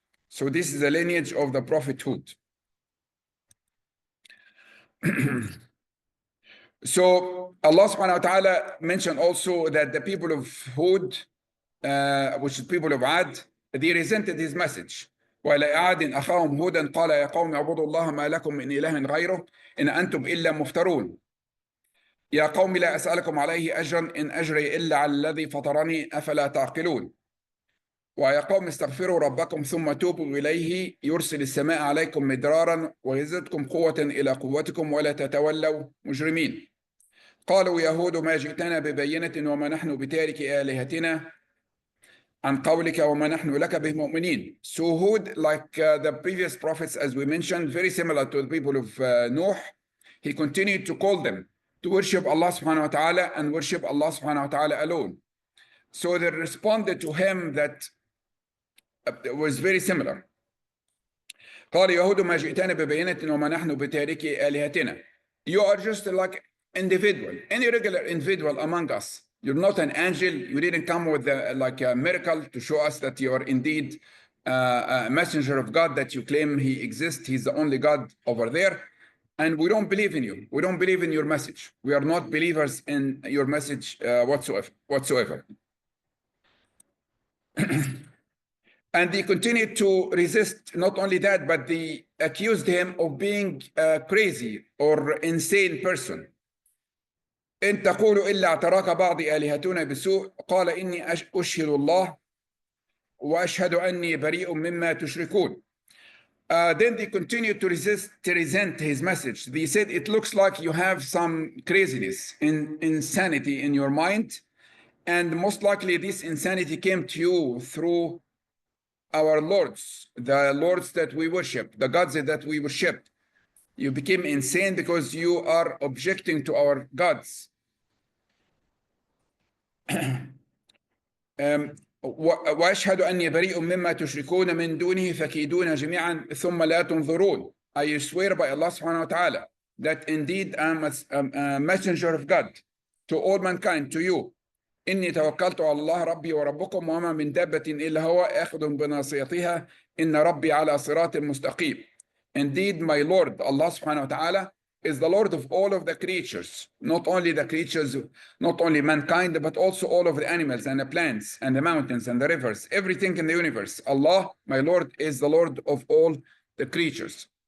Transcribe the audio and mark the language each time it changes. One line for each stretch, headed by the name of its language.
English: So this is the lineage of the prophet Hud. So Allah subhanahu wa ta'ala mentioned also that the people of Hud, which is people of Ad, they resented his message.
Arabic: وإلى عاد أخاهم هودا قال يا قوم اعبدوا الله ما لكم من إله غيره إن أنتم إلا مفترون. يا قوم لا أسألكم عليه أجرا إن أجري إلا على الذي فطرني أفلا تعقلون. ويا قوم استغفروا ربكم ثم توبوا إليه يرسل السماء عليكم مدرارا ويزدكم قوة إلى قوتكم ولا تتولوا مجرمين. قالوا يا هود ما جئتنا ببينة وما نحن بتارك آلهتنا عن قولك وما نحن لك بمؤمنين.
English: So Hud, like the previous prophets, as we mentioned, very similar to the people of Noah, he continued to call them to worship Allah subhanahu wa ta'ala and worship Allah subhanahu wa ta'ala alone. So they responded to him that was very similar.
Arabic: قال يهود ما جئتنا ببينة وما نحن بتارك آلهتنا.
English: You are just like individual, any regular individual among us. You're not an angel. You didn't come with like a miracle to show us that you are indeed a messenger of God, that you claim he exists. He's the only God over there. And we don't believe in you. We don't believe in your message. We are not believers in your message whatsoever. And they continued to resist. Not only that, but they accused him of being a crazy or insane person.
Arabic: إن تقولوا إلا اعتراك بعض آلهتنا بسوء قال إني أشهد الله وأشهد أني بريء مما تشركون.
English: Then they continued to resent his message. They said, it looks like you have some craziness, insanity in your mind, and most likely this insanity came to you through our lords, the lords that we worship, the gods that we worship. You became insane because you are objecting to our gods.
Arabic: وأشهد أني بريء مما تشركون من دونه فكيدون جميعا ثم لا تنظرون.
English: I swear by Allah subhanahu wa ta'ala that indeed I am a messenger of God to all mankind, to you.
Arabic: إني توكلت على الله ربي وربكم وما من دابة إلا هو آخذ بناصيتها إن ربي على صراط مستقيم.
English: Indeed, my Lord, Allah subhanahu wa ta'ala, is the Lord of all of the creatures, not only the creatures, not only mankind, but also all of the animals and the plants and the mountains and the rivers, everything in the universe. Allah, my Lord, is the Lord of all the creatures.